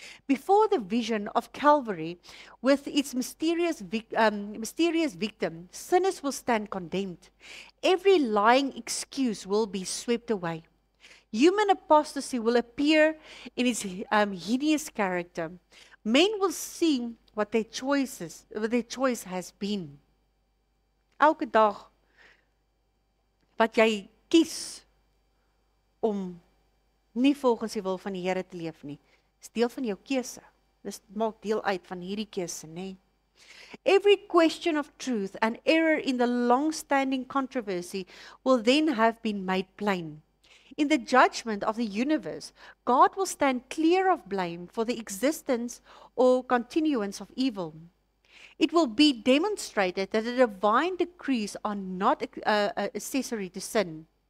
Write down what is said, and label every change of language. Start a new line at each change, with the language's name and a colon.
English: Before the vision of Calvary, with its mysterious victim, sinners will stand condemned. Every lying excuse will be swept away. Human apostasy will appear in its hideous character. Men will see what their choice has been.
Afrikaans: Elke dag wat jy kies om nie volgens die wil van die Here te leef nie, is deel van jou keuse. Dit maak deel uit van hierdie keuse, nê?
English: Every question of truth and error in the long-standing controversy will then have been made plain. In the judgment of the universe, God will stand clear of blame for the existence or continuance of evil. It will be demonstrated that the divine decrees are not accessory to sin.